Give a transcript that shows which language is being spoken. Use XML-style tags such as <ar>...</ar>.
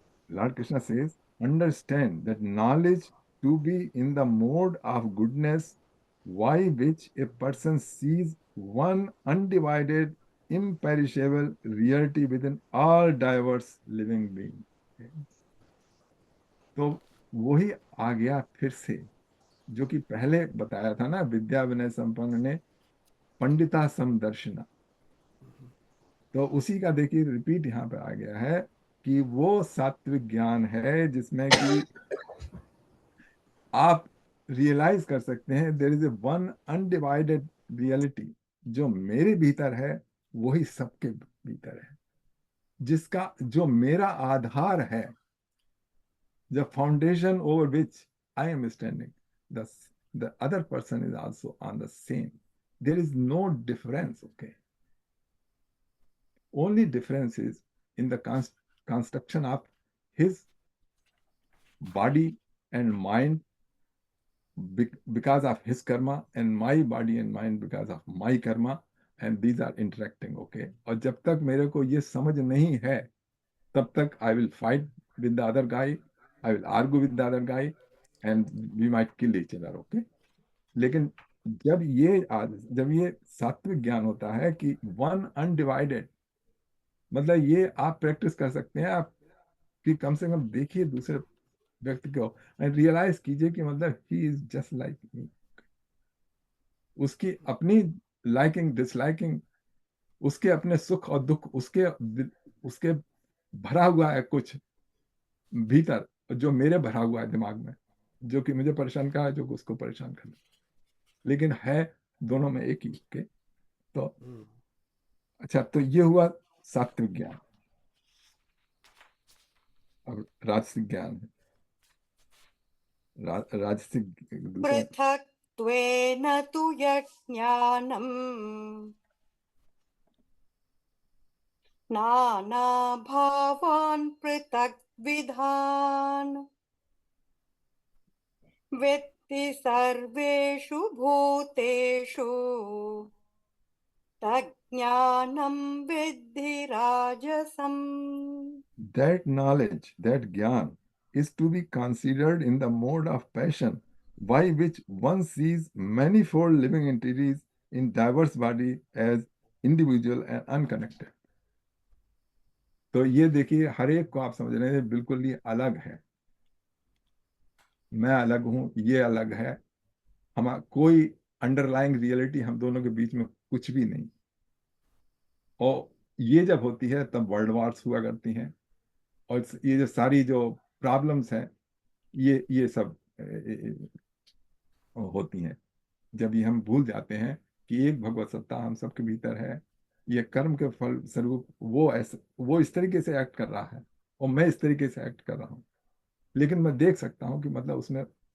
<en>Lord Krishna says, understand that knowledge to be in the mode of goodness, by which a person sees one undivided, imperishable reality within all diverse living beings.</en> <hi>तो वही आ गया फिर से, जो कि पहले बताया था ना,</hi> <sa>विद्या विनय संपन्न ने पंडिता समदर्शना।</sa> <hi>तो उसी का देखिए रिपीट यहाँ पे आ गया है कि वो सात्विक ज्ञान है जिसमें कि आप रियलाइज कर सकते हैं</hi> <en>there is a one undivided reality,</en> <hi>जो मेरे भीतर है वही सबके भीतर है, जिसका जो मेरा आधार है,</hi> <en>the foundation over which I am standing, the other person is also on the same, there is no difference,</en> <hi>okay.</hi> <en>Only difference is in the construction of his body and mind because of his karma, and my body and mind because of my karma, and these are interacting, okay।</en> <hi>और जब तक मेरे को ये समझ नहीं है तब तक</hi> <en>I will fight with the other guy, I will argue with the other guy, and we might kill each other, okay।</en> <hi>लेकिन जब ये सात्विक ज्ञान होता है कि वन अनडिवाइडेड, मतलब ये आप प्रैक्टिस कर सकते हैं आप, कि कम से कम देखिए दूसरे व्यक्ति को एंड रियलाइज कीजिए कि मतलब</hi> <en>ही is just like me,</en> <hi>उसकी अपनी लाइकिंग डिसलाइकिंग, उसके अपने सुख और दुख, उसके भरा हुआ है कुछ भीतर, जो मेरे भरा हुआ है दिमाग में, जो कि मुझे परेशान कर रहा है, जो उसको परेशान कर रहा है, लेकिन है दोनों में एक ही के। तो अच्छा, तो ये हुआ सात्विक ज्ञान। अब राजसिक ज्ञान है, राजसिक दूसरा।</hi> <sa>पृथक्त्वेन तु यज्ञानम् नानाभावान् पृथग्विधान् वेत्ति सर्वेषु भूतेषु तज्ज्ञानं विद्धि राजसम्।</sa> <en>That knowledge, that jnana, is to be considered in the mode of passion, by which one sees manifold living entities in diverse body as individual and unconnected.</en> <hi>तो ये देखिए, हर एक को आप समझ रहे हैं बिल्कुल ये अलग है, मैं अलग हूं, ये अलग है, हम कोई अंडरलाइंग रियलिटी हम दोनों के बीच में कुछ भी नहीं। और ये जब होती है तब वर्ल्ड वार्स हुआ करती हैं, और ये जो सारी जो प्रॉब्लम्स हैं ये सब होती हैं, जब ये हम भूल जाते हैं कि एक भगवत सत्ता हम सबके भीतर है, ये कर्म के फल स्वरूप वो इस तरीके से एक्ट कर रहा है और मैं इस तरीके से एक्ट कर रहा हूँ, लेकिन मैं देख सकता हूँ कि मतलब</hi>